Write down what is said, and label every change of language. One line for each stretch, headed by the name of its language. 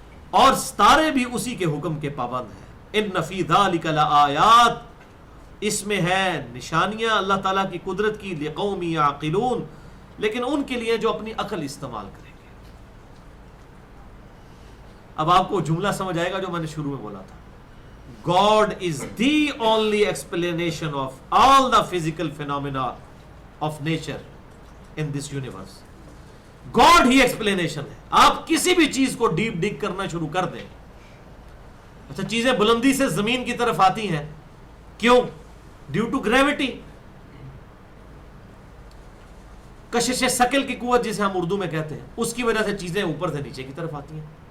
Urdu: اور ستارے بھی اسی کے حکم کے پابند ہیں.
Arabic: ان فی ذلک لآیات،
Urdu: اس میں ہے نشانیاں اللہ تعالیٰ کی قدرت کی،
Arabic: لقوم یعقلون،
Urdu: لیکن ان کے لیے جو اپنی عقل استعمال کریں گے. اب آپ کو جملہ سمجھ آئے گا جو میں نے شروع میں بولا تھا.
English: God is the only explanation of all the physical phenomena of nature in this universe.
Urdu: God he explanation ہے. آپ کسی بھی چیز کو ڈیپ ڈگ کرنا شروع کر دیں. اچھا، چیزیں بلندی سے زمین کی طرف آتی ہیں، کیوں؟
English: Due to gravity.
Urdu: کشش ثقل کی قوت جسے ہم اردو میں کہتے ہیں، اس کی وجہ سے چیزیں اوپر سے نیچے کی طرف آتی ہیں.